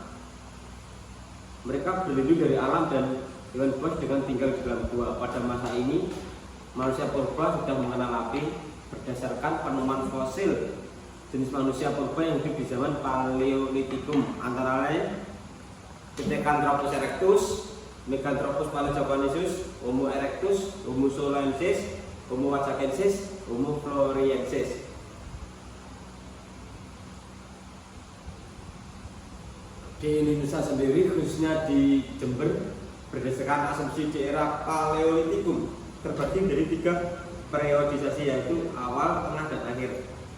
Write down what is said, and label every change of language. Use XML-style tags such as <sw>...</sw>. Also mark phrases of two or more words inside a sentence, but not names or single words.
<id>Mereka berlindung dari alam dan hewan buas dengan tinggal di dalam gua. Pada masa ini manusia purba sudah mengenal api berdasarkan penemuan fosil jenis manusia purba yang hidup di zaman Paleolitikum, antara lain Pithecanthropus erectus, Meganthropus paleojavanensis, Homo erectus, Homo solensis, Homo wajakensis, Homo floresiensis. Di Indonesia sendiri, khususnya di Jember, berdasarkan asumsi di era Paleolitikum terbagi dari 3 periodisasi, yaitu awal, tengah, dan akhir,</id>